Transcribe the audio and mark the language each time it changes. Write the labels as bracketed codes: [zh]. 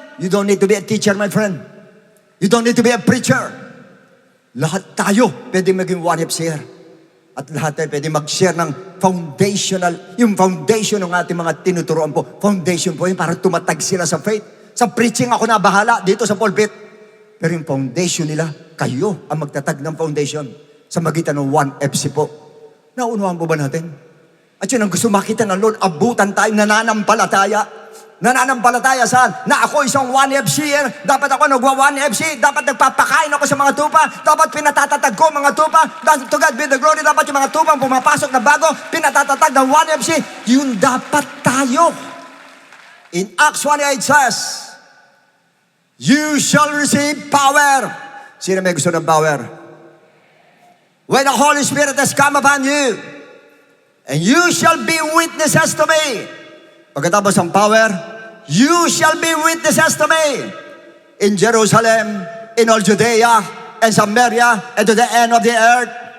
[en] You don't need to be a teacher, my friend. You don't need to be a preacher. [tl] Lahat tayo pwede maging 1FCer. At lahat tayo pwede mag-share ng foundational, yung foundation ng ating mga tinuturuan po. Foundation po yun para tumatag sila sa faith. Sa preaching ako na bahala dito sa pulpit. Pero yung foundation nila, kayo ang magtatag ng foundation sa magitan ng 1FC po. Naunuhan po ba natin? At yun ang gusto makita ng Lord, abutan tayo, nananampalataya. Nananampalataya saan? Na ako isang 1FCer, dapat ako nagwa-1FC, dapat nagpapakain ako sa mga tupa, dapat pinatatatag ko mga tupa, [en] to God be the glory, [tl] dapat yung mga tupang pumapasok na bago, pinatatatag ng 1FC, yun dapat tayo. [en] In Acts 1:8 says, you shall receive power. [tl] Sino may gusto ng power? [en] When the Holy Spirit has come upon you, and you shall be witnesses to me. [tl] Pagkatapos ng power, [en] you shall be witnesses to me in Jerusalem, in all Judea, and Samaria, and to the end of the earth.